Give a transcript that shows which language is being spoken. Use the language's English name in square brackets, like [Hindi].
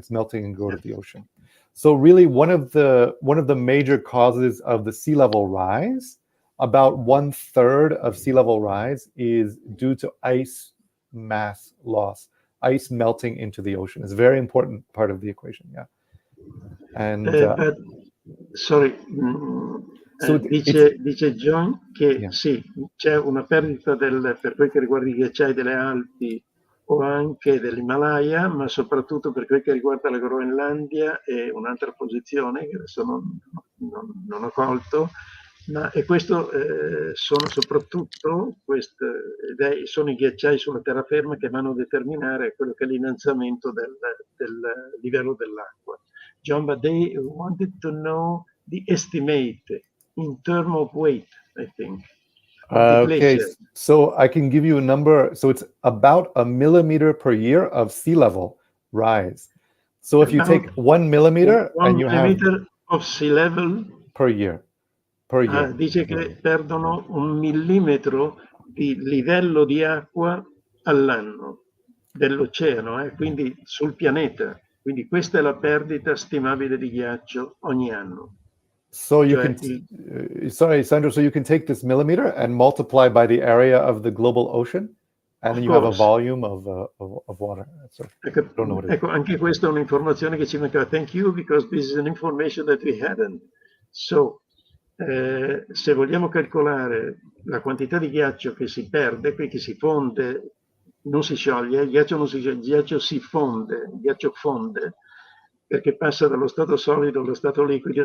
[English] It's melting and go to the ocean. So really one of the major causes of the sea level rise, about 1/3 of sea level rise is due to ice mass loss, ice melting into the ocean. It's a very important part of the equation. Yeah. And sorry. So [Italian] dice John che sì, c'è una perdita per quel che riguarda i ghiacciai delle Alpi o anche dell'Himalaya, ma soprattutto per quel che riguarda la Groenlandia e un'altra posizione che adesso non ho colto, e questo sono soprattutto sono i ghiacciai sulla terraferma che vanno a determinare quello che è l'innalzamento del livello dell'acqua. [English] John, but they wanted to know the estimate in terms of weight, I think. Okay, so I can give you a number. So it's about 1 millimeter per year of sea level rise. So if you take 1 millimeter and you have 1 millimeter of sea level per year. [Italian] Dice che perdono 1 millimetro di livello di acqua all'anno dell'oceano, quindi sul pianeta. Quindi questa è la perdita stimabile di ghiaccio ogni anno. [English] So you can, sorry, Sandro, so you can take this millimeter and multiply by the area of the global ocean, and then you have a volume of water. So, [Italian] ecco, anche questa è un'informazione che ci mancava. [English] Thank you, because this is an information that we hadn't. [Italian] So, se vogliamo calcolare la quantità di ghiaccio che si perde, qui che si fonde, non si scioglie, il ghiaccio non si scioglie, il ghiaccio si fonde, il ghiaccio fonde, perché passa dallo stato solido allo stato liquido.